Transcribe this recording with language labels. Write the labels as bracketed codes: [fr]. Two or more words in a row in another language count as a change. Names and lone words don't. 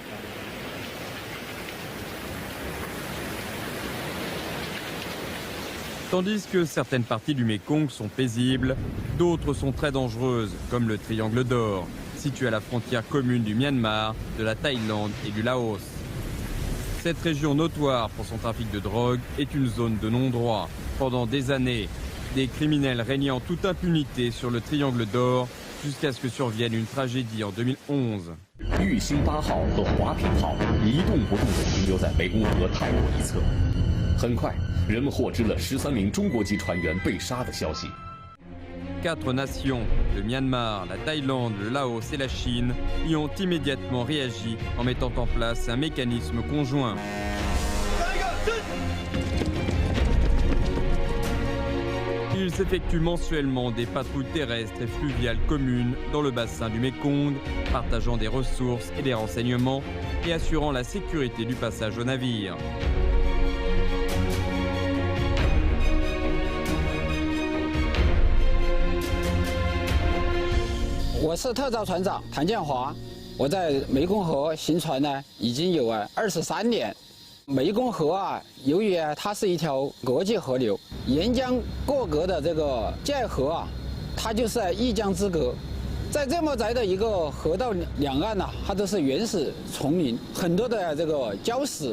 [fr] Tandis que certaines parties du Mékong sont paisibles, d'autres sont très dangereuses, comme le Triangle d'Or, situé à la frontière commune du Myanmar, de la Thaïlande et du Laos. Cette région notoire pour son trafic de drogue est une zone de non-droit. Pendant des années, des criminels régnaient en toute impunité sur le Triangle d'Or jusqu'à ce que survienne une tragédie en 2011. [zh] 玉星8号和华平号一动不动地停留在湄公河泰国一侧。很快，人们获知了13名中国籍船员被杀的消息。 [fr] 4 nations, le Myanmar, la Thaïlande, le Laos et la Chine, y ont immédiatement réagi en mettant en place un mécanisme conjoint. Ils effectuent mensuellement des patrouilles terrestres et fluviales communes dans le bassin du Mékong, partageant des ressources et des renseignements et assurant la sécurité du passage aux navires. Je suis [zh] 特造船长谭建华，我在湄公河行船呢，已经有23年。湄公河由于它是一条国际河流，沿江过隔的这个界河它就是一江之隔。在这么窄的一个河道两岸它都是原始丛林，很多的这个礁石。